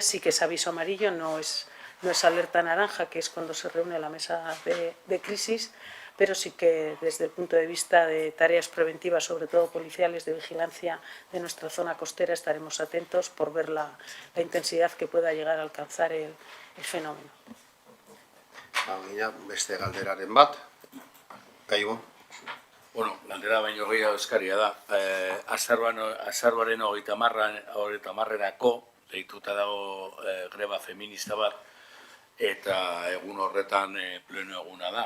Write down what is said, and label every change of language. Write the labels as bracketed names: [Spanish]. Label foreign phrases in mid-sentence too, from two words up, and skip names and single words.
[Spanish] Sí que es aviso amarillo, no es alerta naranja, que es cuando se reúne la mesa de crisis, pero sí que desde el punto de vista de tareas preventivas, sobre todo policiales, de vigilancia de nuestra zona costera, estaremos atentos por ver la intensidad que pueda llegar a alcanzar el fenómeno. [Basque] Beste galderaren bat, Gaibo. Bueno, galdera baino gehiago eskaria da. Azaroaren 30-erako deituta dago greba feminista bat, eta egun horretan pleno eguna da.